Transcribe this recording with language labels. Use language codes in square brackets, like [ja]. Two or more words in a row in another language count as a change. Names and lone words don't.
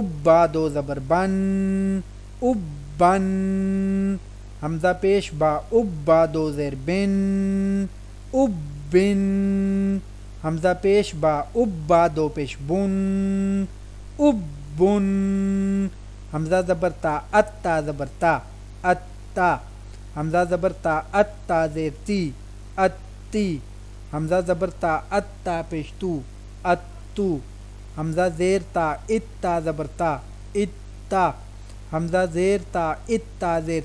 [ur] با دو زبر بن اب بن حمزہ پیش با اب با دو زیر بن اب بن حمزہ پیش با اب با دو پیش بن اب بن حمزہ زبر تا اتا زبر تا اتا حمزہ زبر تا اتا زیر تی اتی حمزہ زبر تا اتا پیش تو اتو حمزہ زیر تا اتا زبر تا اتا حمزہ زیر تا اتا زیر